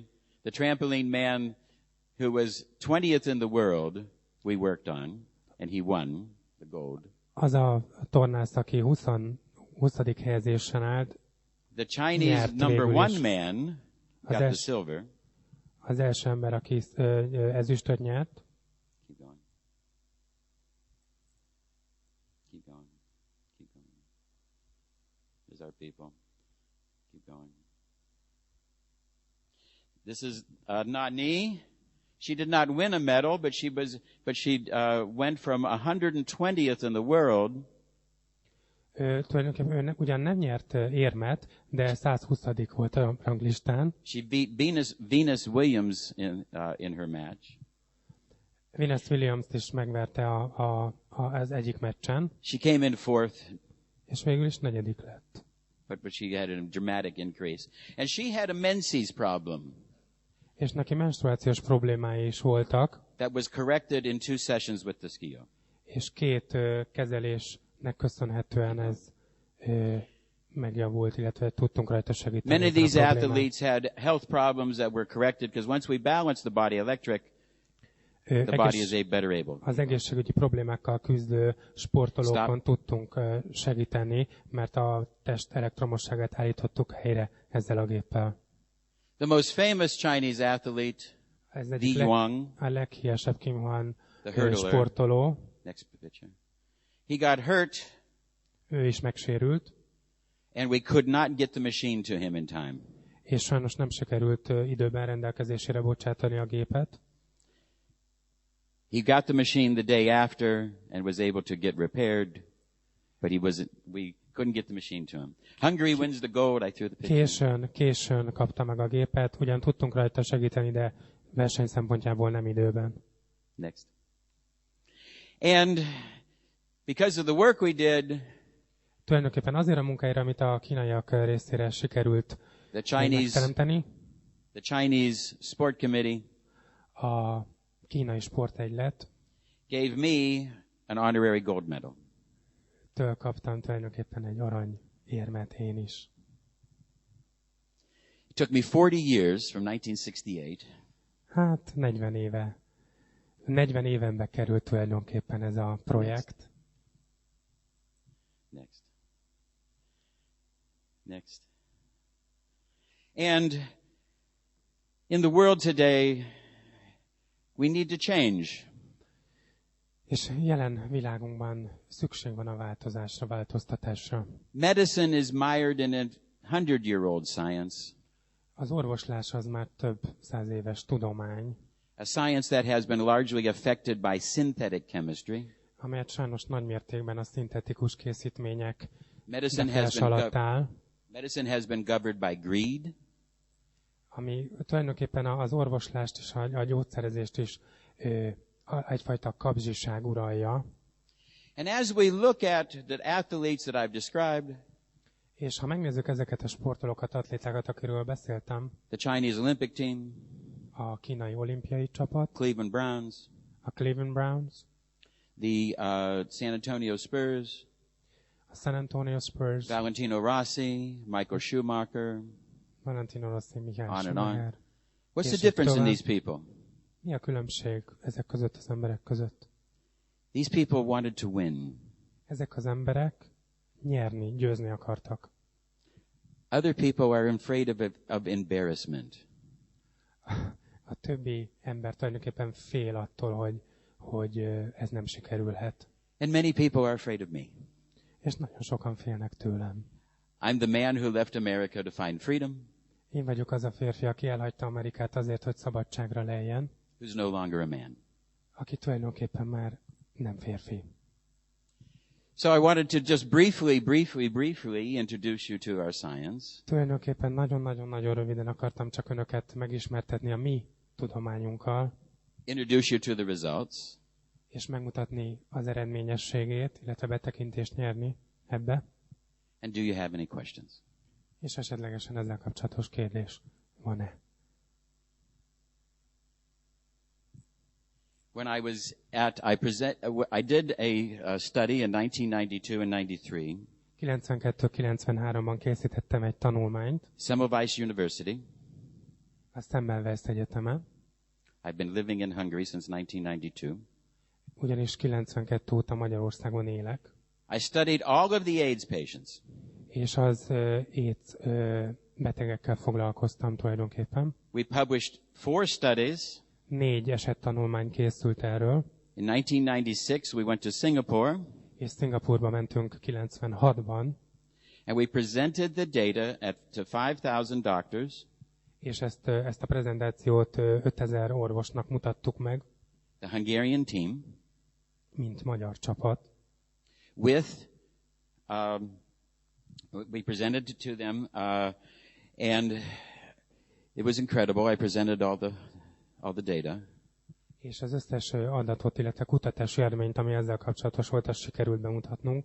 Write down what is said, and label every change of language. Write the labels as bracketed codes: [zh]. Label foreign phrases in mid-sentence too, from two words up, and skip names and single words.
[en] The trampoline man who was 20th in the world, we worked on, and he won the gold. [hu] Az a tornász, aki 20. helyezésen állt, [en] The Chinese [hu] nyert [en] number [hu] végül [en] one [hu] is. [en] man got the silver. [hu] Az első ember, aki ezüstöt nyert. [en] Keep going. Keep going. Keep going. There's our people. Keep going. This is Nani. She did not win a medal, but she went from 120th in the world. [hu] Tulajdonképpen ugyan nem nyert érmet, de 120. volt a ranglistán. [en] She beat Venus Williams in her match. [hu] Venus Williams-t is megverte az egyik meccsen. [en] She came in 4th. [hu] És végül is 4. lett. [en] But she had a dramatic increase. And she had a menses problem. [hu] És neki menstruációs problémái is voltak. [en] That was corrected in 2 sessions with the skio. [hu] És 2 kezelésnek köszönhetően ez megjavult, illetve tudtunk rajta segíteni. [en] Many of these athletes had health problems that were corrected because once we balance the body electric, the body is better able. [hu] Az egészségügyi problémákkal küzdő sportolókon tudtunk segíteni, mert a test elektromosságát állítottuk helyre ezzel a géppel. [en] The most famous Chinese athlete, Di Yuang, [hu] a leghíresebb Kim Huan [en] the [hu] sportoló. [en] Next picture. He got hurt. [hu] Ő is megsérült. [en] And we could not get the machine to him in time. [hu] És sajnos nem sikerült időben rendelkezésére bocsátani a gépet. [en] He got the machine the day after and was able to get repaired, but we couldn't get the machine to him. Hungary wins the gold. I threw the picture. [hu] Későn kapta meg a gépet, ugyan tudtunk rajta segíteni, de verseny szempontjából nem időben. [en] Next. And because of the work we did, [hu] tulajdonképpen azért a munkáira, amit a kínaiak részére sikerült megteremteni, [en] the Chinese Sport Committee, [hu] a kínai sportegylet [en] gave me an honorary gold medal. [hu] Től kaptam tulajdonképpen egy arany érmet én is. [en] It took me 40 years from 1968. [hu] Hát 40 évenbe került tulajdonképpen ez a projekt. [en] Next. And in the world today, we need to change. [hu] És jelen világunkban szükség van a változásra, változtatásra. [en] Medicine is mired in a 100-year-old science. [hu] Az orvoslás az már több 100 éves tudomány. [en] A science that has been largely affected by synthetic chemistry. [hu] Amelyet sajnos nagy mértékben a szintetikus készítmények [en] Medicine [hu] alatt áll, [en] has been governed by greed. [hu] ami tulajdonképpen az orvoslást és a gyógyszerezést is egyfajta kapzsiság uralja. [en] And as we look at the athletes that I've described, [hu] És ha megnézzük ezeket a sportolókat, atlétákat, akiről beszéltem, [en] the Chinese Olympic team, [hu] a kínai olimpiai csapat, [en] Cleveland Browns, [hu] a Cleveland Browns, [en] the San Antonio Spurs, [hu] a San Antonio Spurs, [en] Valentino Rossi, Michael Schumacher, [hu] Valentino Rossi, Michael [en] on and [hu] Schumacher. [en] on. What's the [hu] És [en] difference in [hu] tovább. [en] these people? [hu] Mi a különbség ezek között az emberek között? [en] These people wanted to win. [hu] Ezek az emberek nyerni, győzni akartak. [en] Other people are afraid of embarrassment. [hu] A többi ember tulajdonképpen fél attól, hogy ez nem sikerülhet. [en] And many people are afraid of me. [hu] És nagyon sokan félnek tőlem. [en] I'm the man who left America to find freedom, [hu] Én vagyok az a férfi, aki elhagyta Amerikát azért, hogy szabadságra lejjen, [en] who's no longer a man. [hu] aki tulajdonképpen már nem férfi. [en] So I wanted to just briefly introduce you to our science. [hu] Tulajdonképpen nagyon-nagyon röviden akartam csak önöket megismertetni a mi tudományunkkal, [en] Introduce you to the results. [hu] és megmutatni az eredményességét, illetve betekintést nyerni ebbe, [en] And do you have any questions? [hu] és esetlegesen ezzel kapcsolatos kérdés van-e? [en] When I was I did a study in 1992 and 93, [hu] 92-93-ban készítettem egy tanulmányt [en] Semmelweis University. [hu] a Semmelweis Egyetemen, [en] I've been living in Hungary since 1992. [hu] ugyanis 92 óta Magyarországon élek, [en] I studied all of the AIDS patients. [hu] és az AIDS betegekkel foglalkoztam tulajdonképpen. [en] We published 4 studies. [hu] 4 esettanulmány készült erről, [en] In 1996, we went to Singapore, [hu] és Szingapúrba mentünk 96-ban, [en] and we presented the data to 5,000 doctors, [hu] és ezt a prezentációt 5000 orvosnak mutattuk meg, [en] the Hungarian team, [hu] mint magyar csapat, [en] with, we presented it to them, and it was incredible. I presented all the data. [hu] és az összes adatot, illetve kutatási eredményt, ami ezzel kapcsolatos volt, azt sikerült bemutatnunk.